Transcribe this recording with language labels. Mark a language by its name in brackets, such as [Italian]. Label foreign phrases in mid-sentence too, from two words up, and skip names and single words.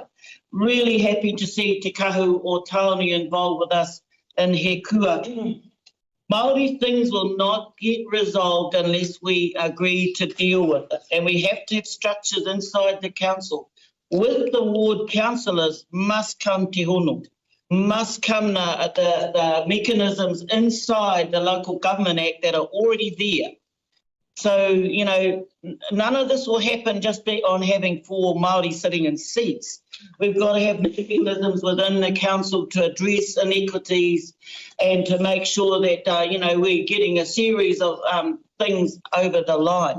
[English] Really happy to see Te Kahu o Taone involved with us in He Kua. Māori things will not get resolved unless we agree to deal with it. And we have to have structures inside the council. With the ward councillors must come [Māori] te hono, [English] must come the mechanisms inside the Local Government Act that are already there. So, you know, none of this will happen just on having 4 Māori sitting in seats. We've got to have mechanisms within the council to address inequities and to make sure that, you know, we're getting a series of things over the line.